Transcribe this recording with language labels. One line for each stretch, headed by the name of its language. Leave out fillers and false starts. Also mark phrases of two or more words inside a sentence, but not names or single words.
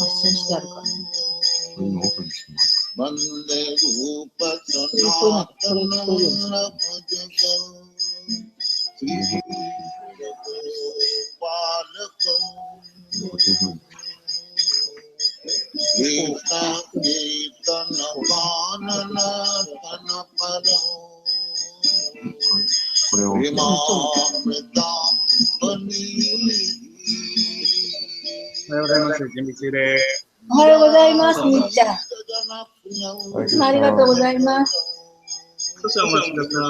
Sanskrit: वन्दे रूप सनातन भजक श्री पालक Krishna Kirtana Vanana Tanapara Primamritam Bani
Japanese: おはようございます。準備中です。おはようございます。みっちゃん。ありがとうございます。少しお待ちください。